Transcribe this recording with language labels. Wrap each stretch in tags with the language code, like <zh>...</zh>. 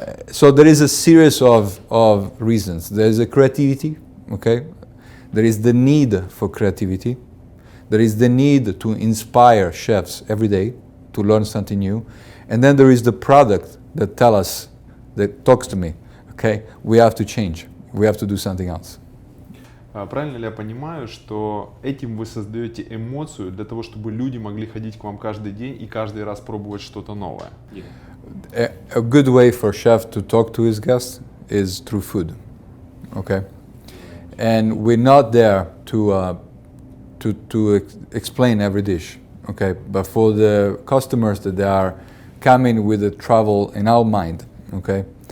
<en>So there is a series of reasons. There is a creativity, okay? There is the need for creativity. There is the need to inspire chefs every day to learn something new. And then there is the product that talks to me, okay? We have to change. We have to do something else.</en> <ru>Правильно ли я понимаю, что этим вы создаете эмоцию для того, чтобы люди могли ходить к вам каждый день и каждый раз пробовать что-то новое?</ru> <en>A good way for chef to talk to his guests is through food, okay? And we're not there to explain every dish, okay? But for the customers that they are coming with the travel in our mind, okay?</en>